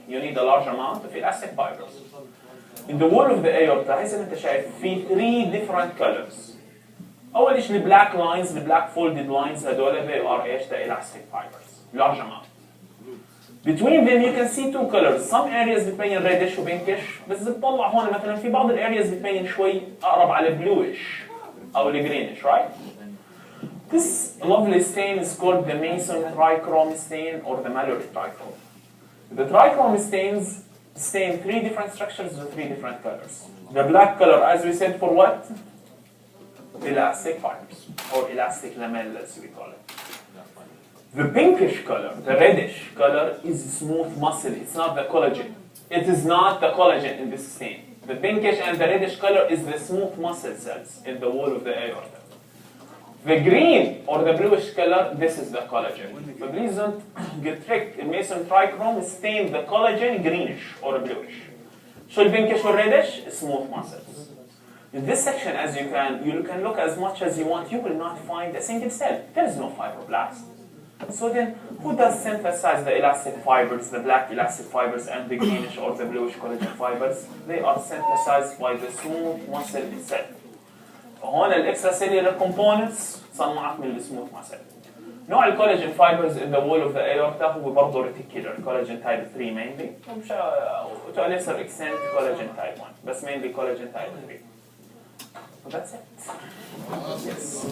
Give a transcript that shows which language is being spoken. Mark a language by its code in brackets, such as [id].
[en] You need a large amount of elastic fibers. In the wall of the aorta [ar] زي ما انت شايف في [en] 3 different colors. [ar] أول شيء [en] the black lines, the black folded lines هذول they are ايش the elastic fibers. Large amount. Between them you can see 2 colors. Some areas بتبين reddish و pinkish [ar] بس بتطلع هون مثلا في بعض [en] areas [ar] بتبين شوي أقرب على [en] bluish أو greenish, right? This lovely stain is called the Mason trichrome stain or the Mallory trichrome. The trichrome stains stain 3 different structures with 3 different colors. The black color, as we said, for what? Elastic fibers or elastic lamella, as we call it. The pinkish color, the reddish color, is smooth muscle. It's not the collagen. It is not the collagen in this stain. The pinkish and the reddish color is the smooth muscle cells in the wall of the aorta. The green or the bluish color, this is the collagen. So please don't get tricked. In Mason trichrome stain the collagen greenish or bluish. So the pinkish or reddish, smooth muscles. In this section, as you can look as much as you want, you will not find a single cell. There is no fibroblast. So then, who does synthesize the elastic fibers, the black elastic fibers and the greenish or the bluish collagen fibers? They are synthesized by the smooth muscle itself. [ar] فهون الاكستراسيلولار كومبوننتس صنعت من السموث ماسل. نوع الكولاجين فايبرز [en] in the wall of the aorta [ar] هو برضه [en] reticular collagen type 3 mainly to a lesser extent collagen type 1 بس mainly collagen type 3. So that's it. Yes.